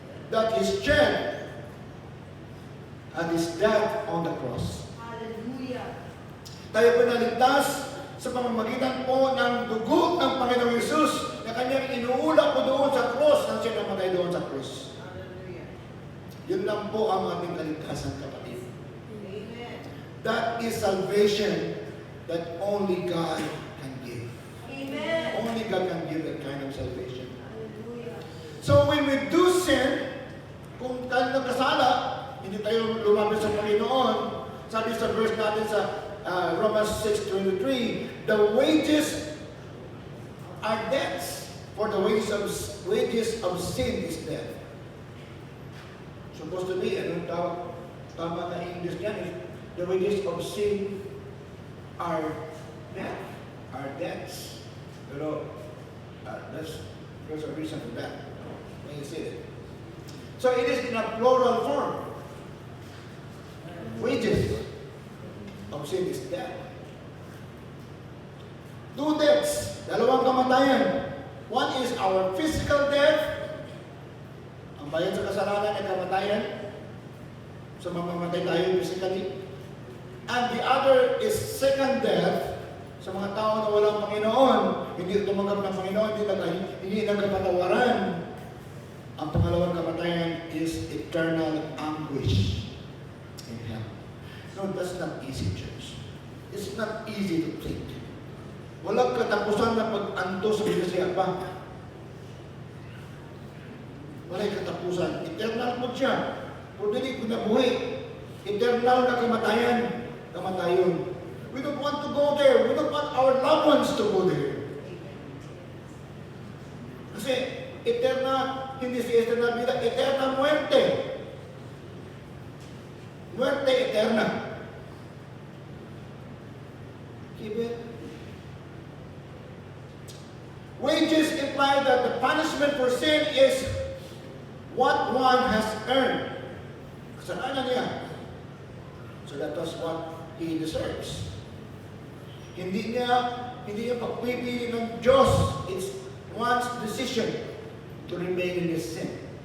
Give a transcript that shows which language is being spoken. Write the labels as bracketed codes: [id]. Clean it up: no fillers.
[en] That is shed and His death on the cross. [tl] Tayo po naligtas sa pamamagitan po ng dugo ng Panginoong Yesus na kanyang inuulak po doon sa cross nang siya namatay doon sa cross. Yun lang po ang ating kaligtasan, kapatid. [en] That is salvation that only God can give. Only God can give that kind of salvation. So when we do sin, [tl] kung tayo nagkasala, hindi tayo lumapit sa Panginoon, sabi sa verse natin sa Romans 6:23, [en] the wages are death. For the wages of sin is death. Supposed to be, [tl] anong tawag? Tama na English yan, [en] the wages of sin are death, are debts. Pero there's a reason for that when you say it. So it is in a plural form. Wages of sin is death. Two deaths, [tl] dalawang kamatayan. [en] One is our physical death. [tl] Ang bayad sa kasalanan ay kamatayan. So mamamatay tayo physically. [en] And the other is second death. [tl] Sa mga tao na walang Panginoon, hindi tumanggap ng Panginoon, hindi nagkapatawaran. Ang pangalawang kamatayan [en] is eternal anguish in hell. No, that's not easy, church. It's not easy to think. [tl] Walang katapusan na pag-anto sa Biblia pa. Walang katapusan. Eternal po siya. Kung hindi ko nabuhay, eternal na kamatayan. Kamatayon. [en] We don't want to go there. We don't want our loved ones to go there. [tl] Kasi [es] eterna, [tl] hindi si [es] eterna vida, eterna muerte. Muerte eterna. [en] Keep it. Wages imply that the punishment for sin is what one has earned. [tl] Kasalanan niya. [en] So that was what he deserves. [tl] Hindi niya pagpipili ng Diyos. [en] It's one's decision to remain in his sin.